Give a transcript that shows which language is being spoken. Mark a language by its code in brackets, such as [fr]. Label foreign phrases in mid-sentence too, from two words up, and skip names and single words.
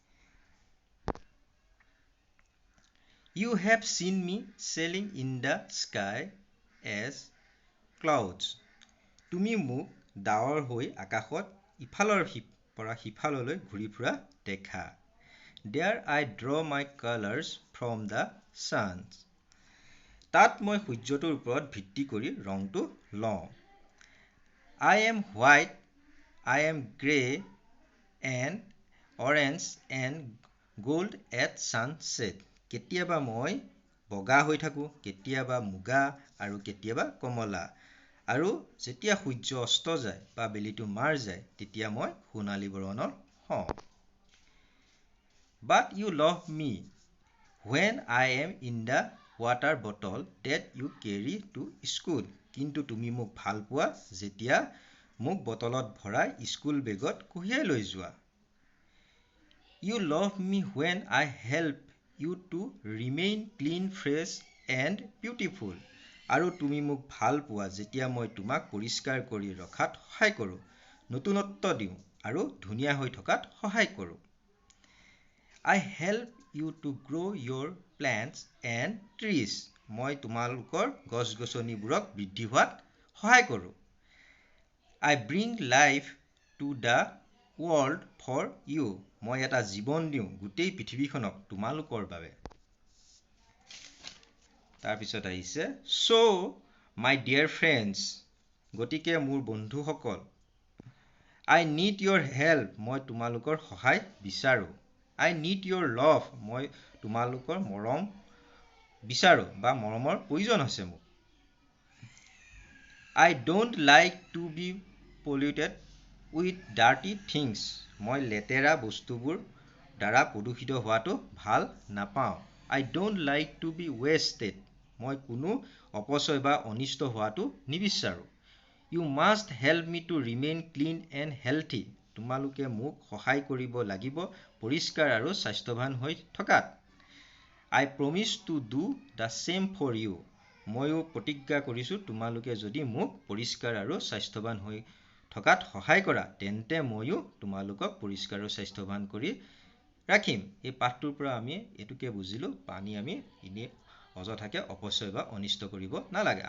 [en] You have seen me sailing in the sky as clouds, [as] তুমি মোক ডাৱৰ হৈ আকাশত ইফালৰ পৰা সিফাললৈ ঘূৰি ফুৰা দেখা। [en] There I draw my colors from the sun, [as] তাত মই সূৰ্যটোৰ ওপৰত ভিত্তি কৰি ৰংটো লওঁ। [en] I am white, I am grey and orange and gold at sunset, [as] কেতিয়াবা মই বগা হৈ থাকোঁ, কেতিয়াবা মুগা আৰু কেতিয়াবা কমলা, আৰু যেতিয়া সূৰ্য অস্ত যায় বা বেলিটো মাৰ যায় তেতিয়া মই সোণালী বৰণৰ হওঁ। [en] But you love me when I am in the water bottle that you carry to school, [as] কিন্তু তুমি মোক ভাল পোৱা যেতিয়া মোক বটলত ভৰাই স্কুল বেগত কঢ়িয়াই লৈ যোৱা। [en] You love me when I help you to remain clean, fresh and beautiful, [as] আৰু তুমি মোক ভাল পোৱা যেতিয়া মই তোমাক পৰিষ্কাৰ কৰি ৰখাত সহায় কৰোঁ, নতুনত্ব দিওঁ আৰু ধুনীয়া হৈ থকাত সহায় কৰোঁ। [en] I help you to grow your plants and trees, [as] মই তোমালোকৰ গছ-গছনিবোৰক বৃদ্ধি হোৱাত সহায় কৰোঁ। [en] I bring life to the world for you, [as] মই এটা জীৱন দিওঁ গোটেই পৃথিৱীখনক তোমালোকৰ বাবে। তাৰপিছত আহিছে [en] So my dear friends, [as] গতিকে মোৰ বন্ধুসকল, [en] I need your help, [as] মই তোমালোকৰ সহায় বিচাৰোঁ। [en] I need your love, [as] মই তোমালোকৰ মৰম বিচাৰোঁ বা মৰমৰ প্ৰয়োজন হৈছে মোক। [en] I don't like to be polluted with dirty things. [as] মই লেতেৰা বস্তুবোৰ দ্বাৰা প্ৰদূষিত হোৱাটো ভাল নাপাওঁ. [en] I don't like to be wasted. [as] মই কোনো অপচয় বা অনিষ্ট হোৱাটো নিবিচাৰোঁ. [en] You must help me to remain clean and healthy. [as] তোমালোকে মোক সহায় কৰিব লাগিব পৰিষ্কাৰ আৰু স্বাস্থ্যৱান হৈ থকাত. [en] I promise to do the same for you. [as] ময়ো প্ৰতিজ্ঞা কৰিছোঁ তোমালোকে যদি মোক পৰিষ্কাৰ আৰু স্বাস্থ্যৱান হৈ থকাত সহায় কৰা তেন্তে ময়ো তোমালোকক পৰিষ্কাৰ আৰু স্বাস্থ্যৱান কৰি ৰাখিম. এই পাঠটোৰ পৰা আমি এইটোকে বুজিলোঁ পানী আমি এনেই অযথাকে অপচয় বা অনিষ্ট কৰিব নালাগে.